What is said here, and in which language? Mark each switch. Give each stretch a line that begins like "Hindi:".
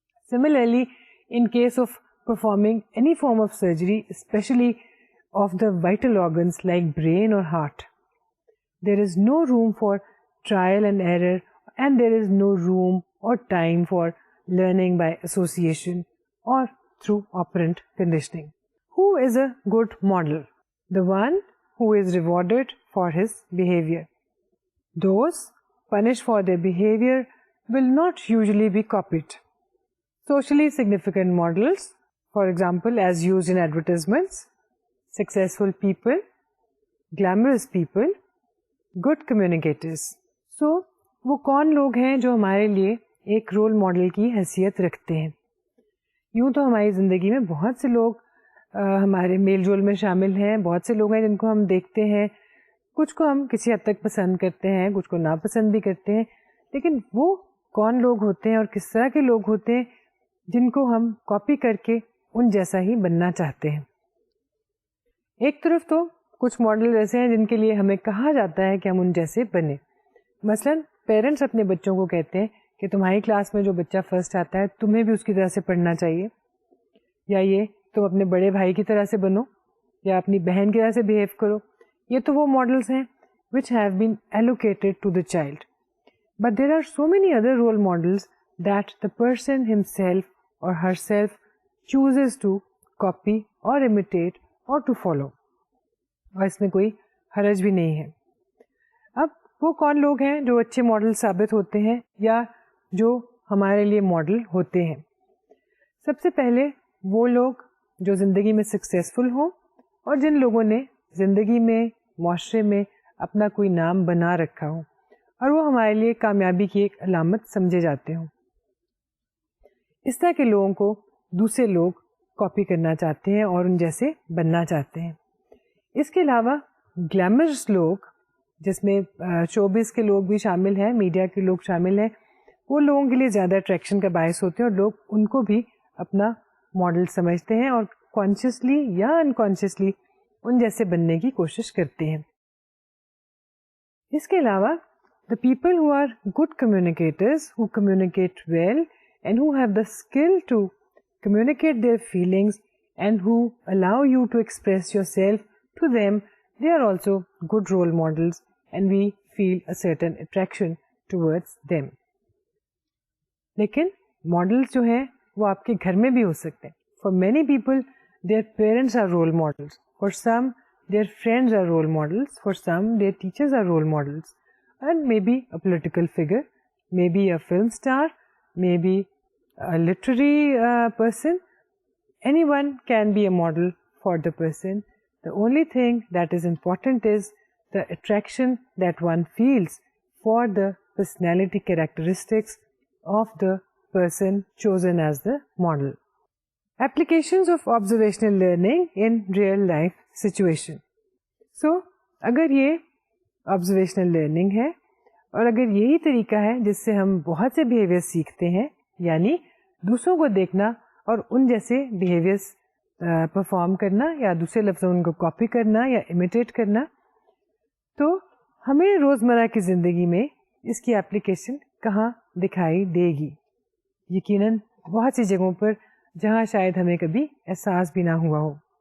English: Similarly in case of performing any form of surgery especially of the vital organs like brain or heart, there is no room for trial and error and there is no room or time for learning by association or through operant conditioning. Who is a good model? The one who is rewarded for his behavior. Those punished for their behavior will not usually be copied. Socially significant models, for example, as used in advertisements, successful people, glamorous people, good communicators. So,
Urdu: وہ کون لوگ ہیں جو ہمارے لیے ایک role model کی حیثیت رکھتے ہیں. یوں تو ہماری زندگی میں بہت سے لوگ ہمارے میل جول میں شامل ہیں, بہت سے لوگ ہیں جن کو ہم دیکھتے ہیں, کچھ کو ہم کسی حد تک پسند کرتے ہیں, کچھ کو ناپسند بھی کرتے ہیں, لیکن وہ کون لوگ ہوتے ہیں اور کس طرح کے لوگ ہوتے ہیں جن کو ہم کاپی کر کے ان جیسا ہی بننا چاہتے ہیں. ایک طرف تو کچھ ماڈل ایسے ہیں جن کے لیے ہمیں کہا جاتا ہے کہ ہم ان جیسے بنے. مثلاً پیرنٹس اپنے بچوں کو کہتے ہیں کہ تمہاری کلاس میں جو بچہ فرسٹ آتا ہے تمہیں بھی اس کی طرح سے پڑھنا چاہیے, یا یہ تم اپنے بڑے بھائی کی طرح سے بنو, یا اپنی بہن کی طرح سے بہیو کرو. یہ تو وہ ماڈلس ہیں
English: which have been allocated to the child. But there are so many other role models that the person himself or herself chooses to copy or imitate or to follow.
Urdu: اور اس میں کوئی حرج بھی نہیں ہے. اب وہ کون لوگ ہیں جو اچھے ماڈل ثابت ہوتے ہیں یا جو ہمارے لیے ماڈل ہوتے ہیں؟ سب سے پہلے وہ لوگ جو زندگی میں سکسیزفل ہوں اور جن لوگوں نے زندگی میں, معاشرے میں اپنا کوئی نام بنا رکھا ہو اور وہ ہمارے لیے کامیابی کی ایک علامت سمجھے جاتے ہوں. اس طرح کے لوگوں کو دوسرے لوگ کاپی کرنا چاہتے ہیں اور ان جیسے بننا چاہتے ہیں. اس کے علاوہ گلیمرس لوگ, جس میں شوبز کے لوگ بھی شامل ہیں, میڈیا کے لوگ شامل ہیں, وہ لوگوں کے لیے زیادہ اٹریکشن کا باعث ہوتے ہیں اور لوگ ان کو بھی اپنا ماڈل سمجھتے ہیں اور کانشیسلی یا انکانشیسلی ان جیسے بننے کی کوشش کرتے ہیں. اس کے علاوہ
English: the people who are good communicators, who communicate well and who have the skill to communicate their feelings and who allow you to express yourself to them, they are also good role models and we feel a certain attraction towards them.
Urdu: لیکن models جو ہیں وہ آپ کے گھر میں بھی ہو سکتے ہیں.
English: For many people, their parents are role models. For some, their friends are role models. For some, their teachers are role models. And maybe a political figure, maybe a film star, maybe a literary person. Anyone can be a model for the person. The only thing that is important is the attraction that one feels for the personality characteristics of the person chosen as the model. Applications of observational learning in real life situation.
Urdu: So, اگر یہ observational learning ہے اور اگر یہی طریقہ ہے جس سے ہم بہت سے بیہیویئر سیکھتے ہیں, یعنی دوسروں کو دیکھنا اور ان جیسے بیہیویئرس پرفارم کرنا یا دوسرے لفظوں ان کو کاپی کرنا یا امیٹیٹ کرنا, تو ہمیں روزمرہ کی زندگی میں اس کی اپلیکیشن کہاں دکھائی دے گی؟ یقیناً بہت سی جگہوں پر جہاں شاید ہمیں کبھی احساس بھی نہ ہوا ہو.